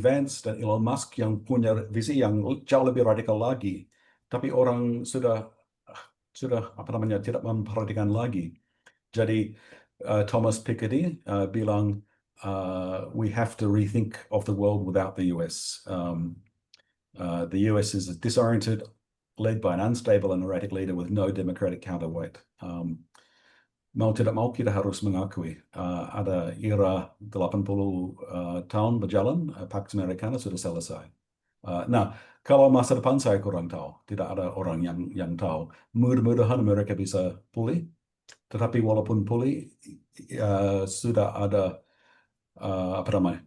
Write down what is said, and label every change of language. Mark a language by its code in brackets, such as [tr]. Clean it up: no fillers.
[id] Vance dan Elon Musk yang punya visi yang jauh lebih radikal lagi. Tapi orang sudah tidak memperhatikan lagi. Jadi [en] Thomas Piketty [id] bilang, [en] we have to rethink of the world without the US. The US is disoriented, led by an unstable and erratic leader with no democratic counterweight. [id] mau tidak mau kita harus mengakui ada era 80 tahun berjalan, Pax Americana sudah selesai. Nah, kalau masa depan saya kurang tahu, tidak ada orang yang tahu. Mudah-mudahan mereka bisa pulih, tetapi walaupun pulih, sudah ada apa namanya?